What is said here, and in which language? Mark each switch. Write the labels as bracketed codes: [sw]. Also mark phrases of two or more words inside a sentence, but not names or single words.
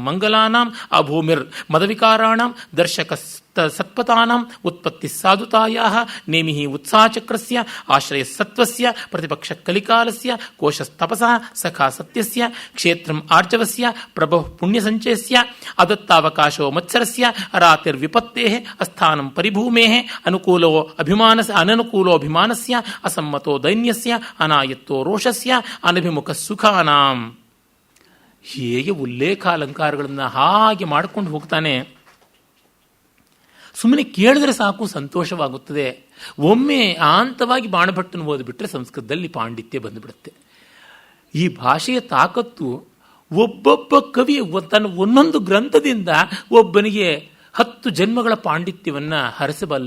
[sa] ಮಂಗಲಾನಾಂ ಅಭೂಮಿರ್ ಮದವಿಕಾರಾಣಾಂ ದರ್ಶಕ ಸತ್ಪತಾನಾಂ ಉತ್ಪತ್ತಿ ಸಾಧುತಾಯಾಃ ನೇಮಿಃ ಉತ್ಸಾಹಚಕ್ರಸ್ಯ ಆಶ್ರಯ ಸತ್ವಸ್ಯ ಪ್ರತಿಪಕ್ಷ ಕಲಿಕಾಲಸ್ಯ ಕೋಶಸ್ತಪಸಃ ಸಖಾ ಸತ್ಯಸ್ಯ ಕ್ಷೇತ್ರಂ ಆರ್ಜವಸ್ಯ ಪ್ರಭವ ಪುಣ್ಯಸಂಚಯಸ್ಯ ಅದತ್ತಾವಕಾಶೋ ಮತ್ಸರಸ್ಯ ರಾತಿರ್ವಿಪತ್ತೇಃ ಅಸ್ಥಾನಂ ಪರಿಭೂಮೇಃ ಅನನುಕೂಲೋ ಅಭಿಮಾನಸ್ಯ ಅಸಮ್ಮತೋ ದೈನ್ಯಸ್ಯ ಅನಾಯತ್ತೋ ರೋಷಸ್ಯ ಅನಭಿಮುಖ ಸುಖಾನಾಂ. [kn] ಹೇಗೆ ಉಲ್ಲೇಖಾಲಂಕಾರಗಳನ್ನು ಹಾಗೆ ಮಾಡಿಕೊಂಡು ಹೋಗ್ತಾನೆ. ಸುಮ್ಮನೆ ಕೇಳಿದ್ರೆ ಸಾಕು, ಸಂತೋಷವಾಗುತ್ತದೆ. ಒಮ್ಮೆ ಆಂತವಾಗಿ ಬಾಣಭಟ್ಟನ್ನು ಓದಿಬಿಟ್ರೆ ಸಂಸ್ಕೃತದಲ್ಲಿ ಪಾಂಡಿತ್ಯ ಬಂದುಬಿಡುತ್ತೆ. ಈ ಭಾಷೆಯ ತಾಕತ್ತು ಒಬ್ಬೊಬ್ಬ ಕವಿ ತನ್ನ ಒಂದೊಂದು ಗ್ರಂಥದಿಂದ ಒಬ್ಬನಿಗೆ 10 ಜನ್ಮಗಳ ಪಾಂಡಿತ್ಯವನ್ನು ಹರಿಸಬಲ್ಲ.